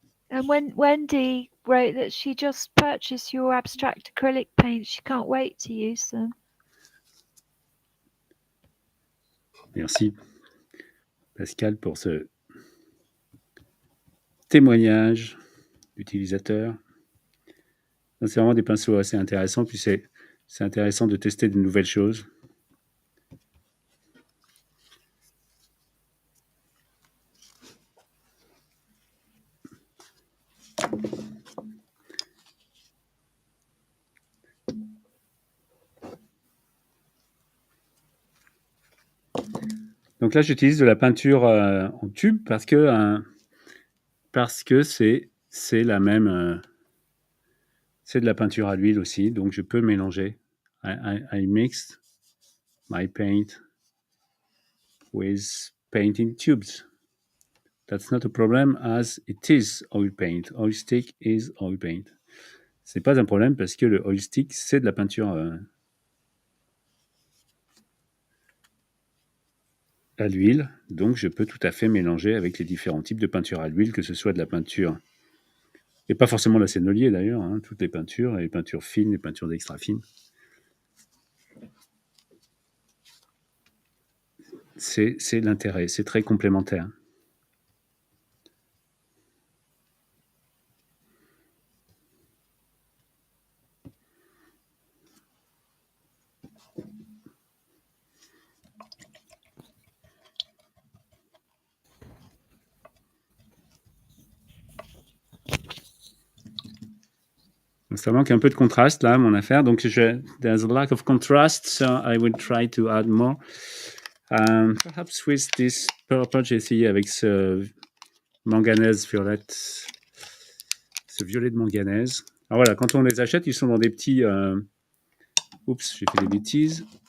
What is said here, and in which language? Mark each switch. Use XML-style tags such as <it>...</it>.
<en>And when Wendy wrote that she just purchased your abstract acrylic paint, she can't wait to use them.</en> <fr>Merci, Pascal, pour ce témoignage d'utilisateur. C'est vraiment des pinceaux assez intéressants, puis c'est intéressant de tester de nouvelles choses. Donc là, j'utilise de la peinture en tube parce que c'est la même... c'est de la peinture à l'huile aussi, donc je peux mélanger.</fr> <en>I mixed my paint with painting tubes. That's not a problem as it is oil paint. Oil stick is oil paint.</en> <fr>C'est pas un problème parce que le oil stick, c'est de la peinture à l'huile, donc je peux tout à fait mélanger avec les différents types de peinture à l'huile, que ce soit de la peinture, et pas forcément la sénolier d'ailleurs, hein, toutes les peintures, les peintures fines, les peintures d'extra fines. C'est l'intérêt, c'est très complémentaire. Ça manque un peu de contraste là, mon affaire.</fr> <en>Donc, there's a lack of contrast, so I will try to add more. Perhaps with this purple,</en> <fr>j'ai essayé avec ce manganèse violette, ce violet de manganèse. Alors voilà, quand on les achète, ils sont dans des petits... Oups, j'ai fait des bêtises.</fr>